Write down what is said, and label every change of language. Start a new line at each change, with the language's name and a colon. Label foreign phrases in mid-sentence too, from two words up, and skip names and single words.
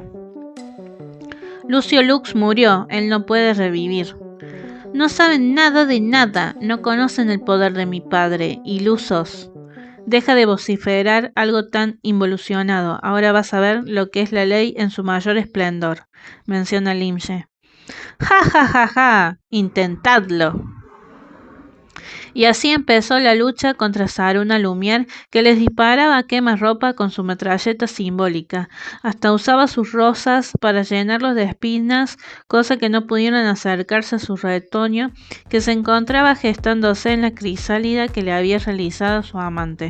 Spanish: Lucio Lux murió. Él no puede revivir. No saben nada de nada. No conocen el poder de mi padre. Ilusos. Deja de vociferar algo tan involucionado. Ahora vas a ver lo que es la ley en su mayor esplendor, menciona Limche. ¡Ja, ja, ja, ja! Intentadlo. Y así empezó la lucha contra Saruna Lumière, que les disparaba a quemarropa con su metralleta simbólica. Hasta usaba sus rosas para llenarlos de espinas, cosa que no pudieron acercarse a su retoño, que se encontraba gestándose en la crisálida que le había realizado su amante.